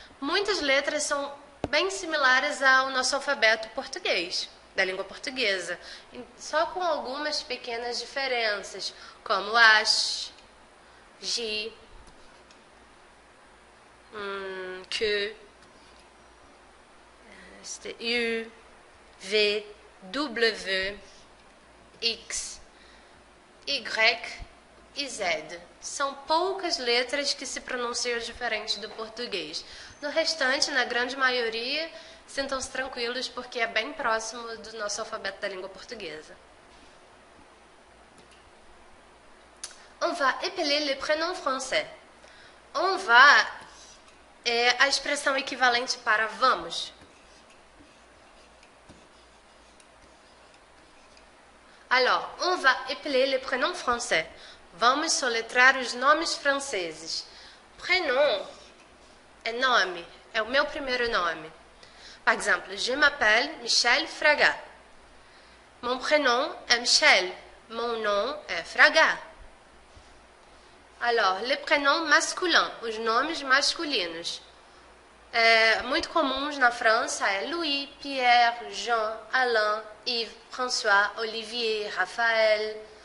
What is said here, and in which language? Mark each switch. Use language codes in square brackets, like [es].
[pt] Muitas letras são bem similares ao nosso alfabeto português, da língua portuguesa, só com algumas pequenas diferenças, como H, J, Q, U, V, W, X, Y e Z. São poucas letras que se pronunciam diferente do português. No restante, na grande maioria, sintam-se tranquilos porque é bem próximo do nosso alfabeto da língua portuguesa. [fr] On va épeler les prénoms français. On va [pt] é a expressão equivalente para vamos. [fr] Alors, on va épeler les prénoms français. [pt] Vamos soletrar os nomes franceses. Prénom é nome, é o meu primeiro nome. [fr] Par exemple, je m'appelle Michel Fraga. Mon prénom est Michel. Mon nom est Fraga. Alors, les prénoms masculins, [pt] os nomes masculinos. Muito comuns na França é Louis, Pierre, Jean, Alain, Yves, François, Olivier, Raphaël.